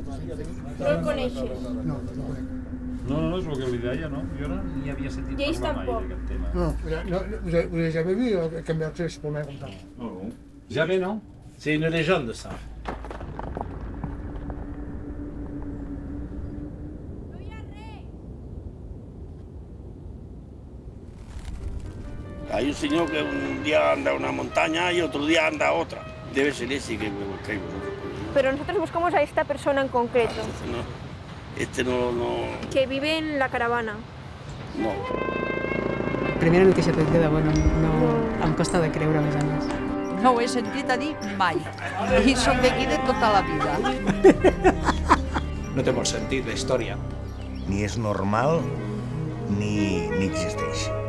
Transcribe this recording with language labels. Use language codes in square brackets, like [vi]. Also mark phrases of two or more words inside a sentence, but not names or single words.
[ca] No el coneixes? No, no el conec. No, és el que li deia, no? Jo no n'hi havia sentit I ells parlar mai tampoc. d'aquest tema. [fr] Vous avez jamais vu quelqu'un actrice pour moi comme ça? No. Jamais, non? C'est une légende, ça. [es] Hay un señor que un día anda a una montaña y otro día anda a otra. Debe ser ese que me buscáis vosotros. Pero nosotros buscamos a esta persona en concreto, Este no. que vive en la caravana. No. [ca] Primera notícia que et queda, bueno, no, em costa de creure, a més a més. No ho he sentit a dir mai. I soc d'aquí de tota la vida. No té molt sentit, la història. Ni és normal, ni existeix.